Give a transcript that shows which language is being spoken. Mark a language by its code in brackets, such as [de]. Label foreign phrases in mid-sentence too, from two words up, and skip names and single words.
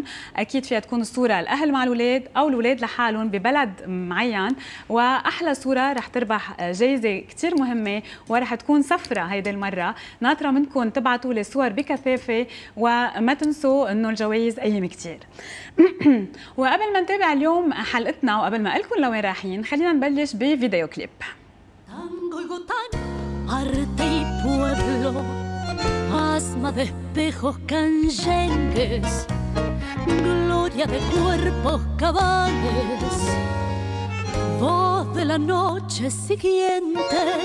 [ar] اكيد فيها تكون صورة الأهل مع الأولاد أو الأولاد لحالهم ببلد معين، وأحلى صورة رح تربح جايزة كتير مهمة ورح تكون سفرة هيدي المرة. ناطرة منكم تبعتوا لي صور بكثافة وما تنسوا إنه الجوائز قيمة كتير. وقبل ما نتابع اليوم حلقتنا وقبل ما أقلكم لوين رايحين، خلينا نبلش بفيديو كليب. [es] Asma de espejos canyengues, gloria de cuerpos cabales, voz de la noche siguiente,